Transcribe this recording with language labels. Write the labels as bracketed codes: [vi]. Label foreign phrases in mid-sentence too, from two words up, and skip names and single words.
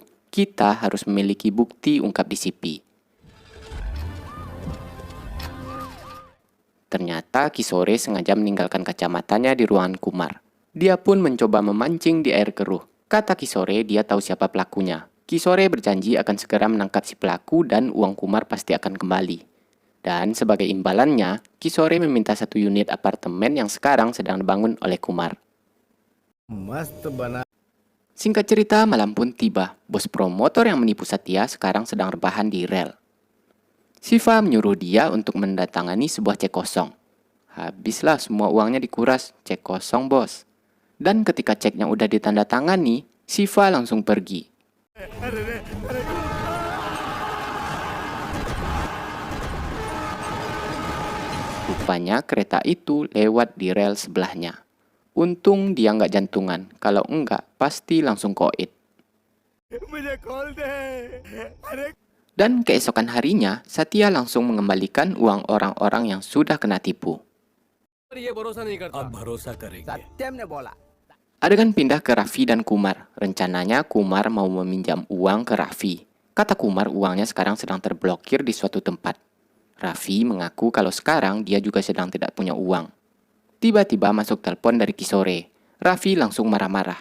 [id] Kita harus memiliki bukti, ungkap DCP. Ternyata Kisore sengaja meninggalkan kacamatanya di ruangan Kumar. Dia pun mencoba memancing di air keruh. Kata Kisore, dia tahu siapa pelakunya. Kisore berjanji akan segera menangkap si pelaku dan uang Kumar pasti akan kembali. Dan sebagai imbalannya, Kisore meminta 1 unit apartemen yang sekarang sedang dibangun oleh Kumar. [hi] मस्त बना [id] Singkat cerita, malam pun tiba. Bos promotor yang menipu Satya sekarang sedang rebahan di rel. Siva menyuruh dia untuk mendatangani sebuah cek kosong. Habislah semua uangnya dikuras, cek kosong bos. Dan ketika ceknya udah ditandatangani, Siva langsung pergi. Rupanya kereta itu lewat di rel sebelahnya. Untung dia nggak jantungan, kalau enggak pasti langsung koit. [hi] मुझे खोल दे अरे [id] Dan keesokan harinya, Satya langsung mengembalikan uang orang-orang yang sudah kena tipu. [hi] ये भरोसा नहीं करता अब भरोसा करेंगे सत्यम ने बोला [id] Adegan pindah ke Raffi dan Kumar. Rencananya Kumar mau meminjam uang ke Raffi. Kata Kumar uangnya sekarang sedang terblokir di suatu tempat. Raffi mengaku kalau sekarang dia juga sedang tidak punya uang. Tiba-tiba masuk telepon dari Kisore. Raffi langsung marah-marah.